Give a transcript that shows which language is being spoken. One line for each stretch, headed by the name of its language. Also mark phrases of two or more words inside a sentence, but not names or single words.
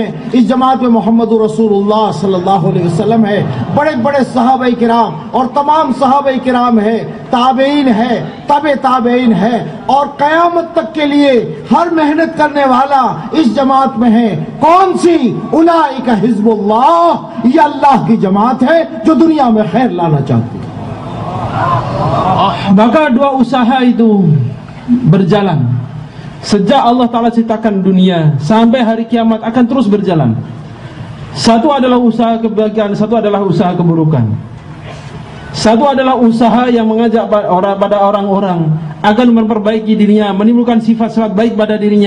Urdu: اس جماعت میں محمد رسول اللہ
Arabic: صلی اللہ علیہ وسلم
Urdu: ہے, بڑے بڑے صحابہ کرام اور تمام صحابہ کرام ہے, تابعین ہے, تبع تابعین ہے, اور قیامت تک کے لیے ہر محنت کرنے والا اس جماعت میں ہے. کون سی؟
Arabic: اولئک حزب اللہ,
Urdu: یہ اللہ کی جماعت ہے جو دنیا میں خیر لانا چاہتی ہے.
Indonesian: Maka dua usaha itu berjalan sejak
Arabic: الله تعالى
Indonesian: ciptakan dunia sampai hari kiamat, akan terus berjalan. Satu adalah usaha kebaikan, satu adalah usaha keburukan. Satu adalah usaha yang mengajak pada orang-orang akan memperbaiki dirinya, menimbulkan sifat-sifat baik pada dirinya.